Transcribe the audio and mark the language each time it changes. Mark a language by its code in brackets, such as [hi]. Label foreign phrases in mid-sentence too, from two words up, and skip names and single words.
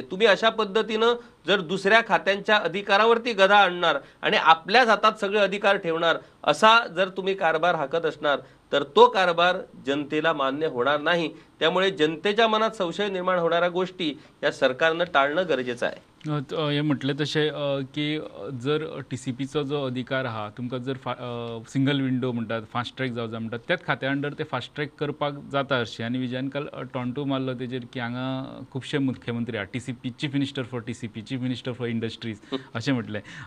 [mr] तुम्ही अशा पद्धतीनं जर दुसऱ्या खात्यांच्या अधिकारावरती गदा आणणार आणि आपल्याच हातात सगळे अधिकार ठेवणार असा जर तुम्ही कारभार हाकत असणार तर तो कारभार जनतेला मान्य होणार नाही. त्यामुळे जनतेच्या मनात संशय निर्माण होणाऱ्या गोष्टी या सरकारनं टाळणं गरजेचं आहे. हे म्हटले तसे की [kok] जर TCPचो जो अधिकार हा तुमकां जर [en] single window [kok] म्हणटात, [en] fast track [kok] जावचा म्हणटात, त्याच खात्या अंडर ते [en] fast track [kok] करपाक जाता अशें. आनी विजयान काल टॉन्टू मारलो तेजेर की हांगा खुबशे मुख्यमंत्री आहा, [en] TCP Chief Minister for TCP, Chief Minister for Industries [kok] अशें म्हटलें.